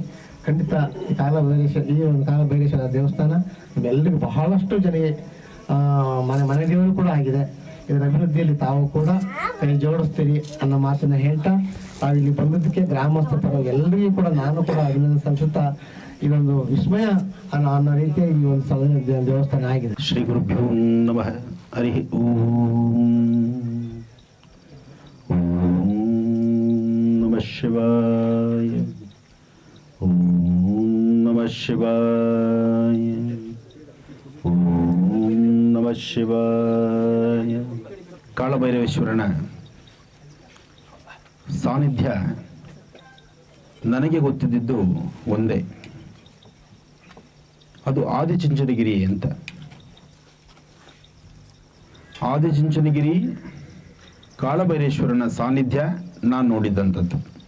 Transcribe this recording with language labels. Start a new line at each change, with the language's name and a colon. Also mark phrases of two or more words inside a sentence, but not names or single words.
Kannada: ಖಂಡಿತ ಈ ಒಂದು ಕಾಲಭೈರೇಶ್ವರ ದೇವಸ್ಥಾನ ನಿಮ್ಮೆಲ್ಲರಿಗೂ ಬಹಳಷ್ಟು ಜನರಿಗೆ ಮನೆ ದೇವರು ಕೂಡ ಆಗಿದೆ. ಇದರ ಅಭಿವೃದ್ಧಿಯಲ್ಲಿ ತಾವು ಕೂಡ ಕೈ ಜೋಡಿಸ್ತೀರಿ ಅನ್ನೋ ಮಾತನ್ನ ಹೇಳ್ತಾ ತಾವು ಇಲ್ಲಿ ಬಂದದ್ದಕ್ಕೆ ಗ್ರಾಮಸ್ಥ ಪರವಾಗಿ ಎಲ್ಲರಿಗೂ ಕೂಡ ನಾನು ಕೂಡ ಅಭಿನಂದನೆ ಸಲ್ಲಿಸುತ್ತಾ ಇದೊಂದು ವಿಸ್ಮಯ ಅನ್ನೋ ರೀತಿಯ ಈ ಒಂದು ದೇವಸ್ಥಾನ ಆಗಿದೆ.
Sanskrit: ಶ್ರೀ ಗುರುಭ್ಯೋ ನಮಃ. ಹರಿ ಓಂ. ಓಂ ನಮಃ ಶಿವಾಯ. ಓಂ ನಮಃ ಶಿವಾಯ. ಓಂ ನಮಃ ಶಿವಾಯ.
Kannada: ಕಾಳಭೈರವೇಶ್ವರನ ಸಾನ್ನಿಧ್ಯ ನನಗೆ ಗೊತ್ತಿದ್ದು ಒಂದೇ, ಅದು ಆದಿಚುಂಚನಗಿರಿ ಅಂತ. ಆದಿಚುಂಚನಗಿರಿ ಕಾಳಭೈರೇಶ್ವರನ ಸಾನ್ನಿಧ್ಯ ನಾನು ನೋಡಿದ್ದಂಥದ್ದು.